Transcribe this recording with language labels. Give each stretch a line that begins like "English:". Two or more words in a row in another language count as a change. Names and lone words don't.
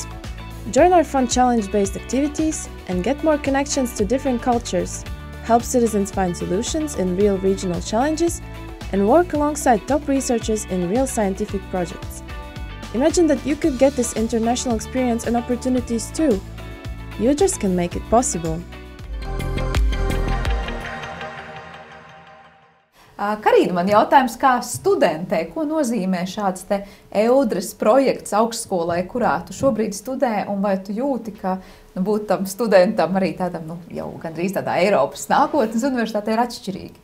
English: Join our fun challenge-based activities and get more connections to different cultures, help citizens find solutions in real regional challenges, and work alongside top researchers in real scientific projects. Imagine that you could get this international experience and opportunities too. Udras can make it possible.
Latvian: Karina, man jautājums, kā studentē, ko nozīmē šāds Eudras projekts augstskolai, kurā tu šobrīd studē, un vai tu jūti, ka būt tam studentam arī tādam, jau gandrīz tādā Eiropas nākotnes universitātē ir atšķirīgi?